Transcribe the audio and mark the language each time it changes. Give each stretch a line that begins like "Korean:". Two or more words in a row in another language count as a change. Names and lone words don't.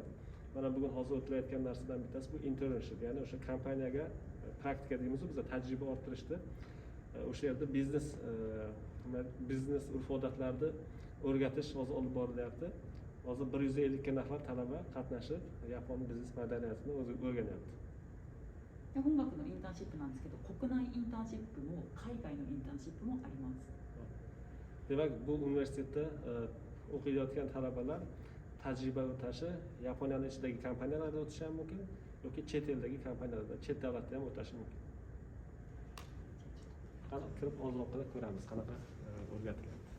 Uzbek: Mana bugun hozir o'tilayotgan narsadan bittasi bu internship, ya'ni o'sha kompaniyaga praktika deymiz, biz tajriba orttirishdi. O'sha yerda biznes urf-odatlarni o'rgatish hozir olib borilyapti. Hozir 150 ga nafar talaba qatnashib, Yapon biznes madaniyatini o'zi o'rganyapti.
Japanese: 本学のインターンシップなんですけど、国内インターンシップも海外のインターンシップもあります。
Uzbek: Demak, bu universitetda o'qiyotgan talabalar tajriba o'tashi Yaponiyaning ichidagi kompaniyalarda o'tishi ham mumkin yoki chet eldagi kompaniyalarda, chet davlatda ham o'tashi mumkin. Qani kirib ozroqda ko'ramiz qanaqa o'rgatilyapti.